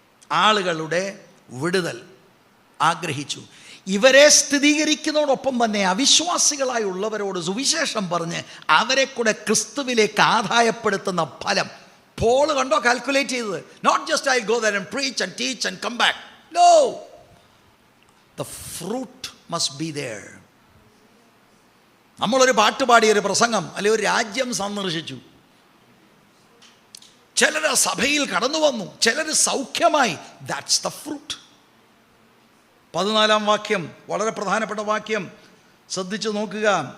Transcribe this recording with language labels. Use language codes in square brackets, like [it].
[ml] ആളുകളുടെ വിടുതൽ ആഗ്രഹിച്ചു. ഇവരെ സ്ഥിരീകരിക്കുന്നതോടൊപ്പം തന്നെ അവിശ്വാസികളായുള്ളവരോട് സുവിശേഷം പറഞ്ഞ് അവരെ കൂടെ ക്രിസ്തുവിലേക്ക് ആദായപ്പെടുത്തുന്ന ഫലം പോൾ കണ്ടോ കാൽക്കുലേറ്റ് ചെയ്തത്. [en] Not just I go there and preach and teach and come back. No, the fruit must be there. [ml] നമ്മളൊരു പാട്ട് പാടിയൊരു പ്രസംഗം അല്ലെങ്കിൽ ഒരു രാജ്യം സന്ദർശിച്ചു, ചിലർ സഭയിൽ കടന്നു വന്നു, ചിലർ സൗഖ്യമായി. [en] That's the fruit. [ml] 14-ാം വാക്യം വളരെ പ്രധാനപ്പെട്ട വാക്യം, ശ്രദ്ധിച്ചു നോക്കുക.